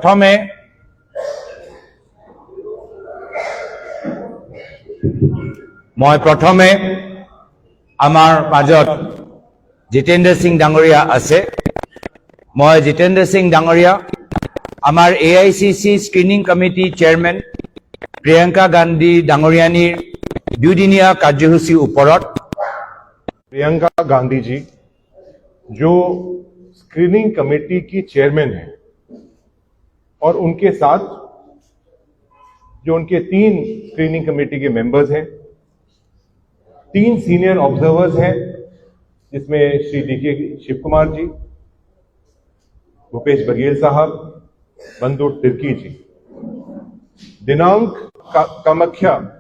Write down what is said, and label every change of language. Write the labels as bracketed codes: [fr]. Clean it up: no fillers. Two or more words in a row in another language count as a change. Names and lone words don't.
[as] প্ৰথমে আমাৰ মাজত জিতেন্দ্ৰ সিং ডাঙৰীয়া আছে মই জিতেন্দ্ৰ সিং ডাঙৰীয়া আমাৰ AICC [en] screening committee chairman [as] প্ৰিয়ংকা গান্ধী ডাঙৰীয়ানীৰ 2 দিনীয়া কাৰ্যসূচী ওপৰত [hi] प्रियंका गांधी जी जो [en] screening committee [hi] की चेयरमैन है और उनके साथ जो उनके 3 [en] screening committee [hi] के मेंबर्स हैं 3 [en] senior observers [hi] हैं जिसमें श्री DK शिव कुमार जी भूपेश बघेल साहब बंधु तिर्की जी दिनांक कामाख्या